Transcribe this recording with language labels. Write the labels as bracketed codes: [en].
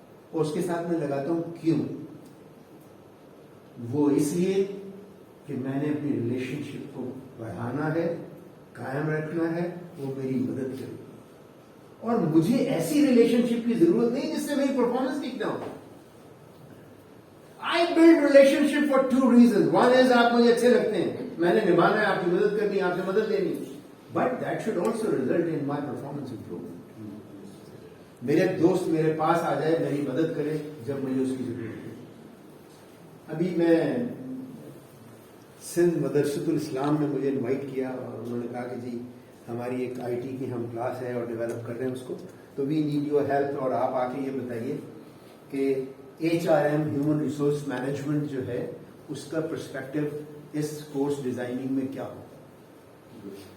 [ur] اور اس کے ساتھ میں لگاتا ہوں کیوں. وہ اس لیے کہ میں نے اپنی ریلیشن شپ کو بڑھانا ہے, قائم رکھنا ہے, وہ میری مدد کرے گی. اور مجھے ایسی ریلیشن شپ کی ضرورت نہیں جس سے میری پرفارمنس ٹھیک نہ ہو. [en] I build relationship for two reasons. One is [ur] آپ مجھے اچھے لگتے ہیں, میں نے نبھانا ہے, آپ کی مدد کرنی ہے, آپ سے مدد لینی. [en] But that should also result in my performance improvement. [ur] میرے دوست میرے پاس آ جائے, میری مدد کرے جب مجھے اس کی ضرورت ہے. ابھی میں سندھ مدرسۃ الاسلام میں مجھے انوائٹ کیا اور انہوں نے کہا کہ جی ہماری ایک آئی ٹی کی ہم کلاس ہے اور ڈیولپ کر رہے ہیں اس کو, تو [en] we need your help, [ur] اور آپ آ کے یہ بتائیے کہ H R M human resource management جو ہے اس کا پرسپیکٹو اس کورس ڈیزائننگ میں کیا ہو.